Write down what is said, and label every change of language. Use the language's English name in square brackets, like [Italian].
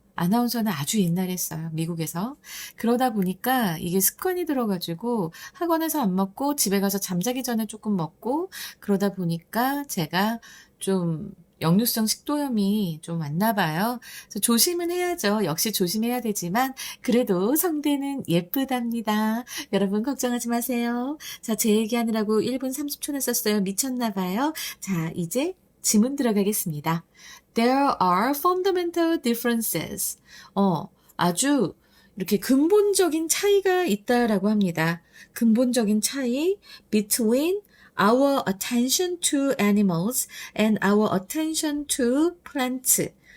[Korean] 아나운서는 아주 옛날에 했어요. 미국에서. 그러다 보니까 이게 습관이 들어가지고 학원에서 안 먹고 집에 가서 잠자기 전에 조금 먹고 그러다 보니까 제가 좀 역류성 식도염이 좀 왔나 봐요. 그래서 조심은 해야죠. 역시 조심해야 되지만 그래도 성대는 예쁘답니다. 여러분 걱정하지 마세요. 자, 제 얘기하느라고 1분 30초나 썼어요. 미쳤나 봐요. 자, 이제 지문 들어가겠습니다. [English] There are fundamental differences. [Korean] 아주 이렇게 근본적인 차이가 있다라고 합니다. 근본적인 차이 [English] between our attention to animals and our attention to plants.